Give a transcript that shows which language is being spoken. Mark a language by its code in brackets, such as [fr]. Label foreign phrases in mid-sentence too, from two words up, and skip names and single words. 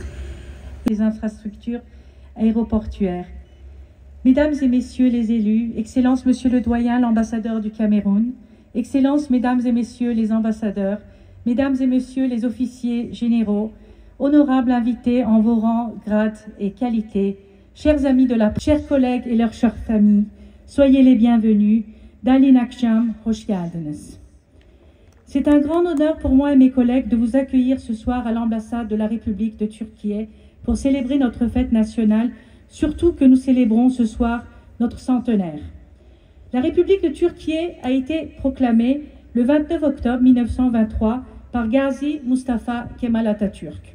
[fr] Les infrastructures aéroportuaires. Mesdames et messieurs les élus, Excellence Monsieur le Doyen, l'ambassadeur du Cameroun, Excellences, Mesdames et messieurs les ambassadeurs, Mesdames et messieurs les officiers généraux, honorables invités en vos rangs, grades et qualités, chers amis de la chers collègues et leurs chères familles, soyez les bienvenus. [tr] Dalin Akşam, hoş geldiniz. [fr] C'est un grand honneur pour moi et mes collègues de vous accueillir ce soir à l'ambassade de la République de Turquie pour célébrer notre fête nationale, surtout que nous célébrons ce soir notre centenaire. La République de Turquie a été proclamée le 29 octobre 1923 par Gazi Mustafa Kemal Atatürk.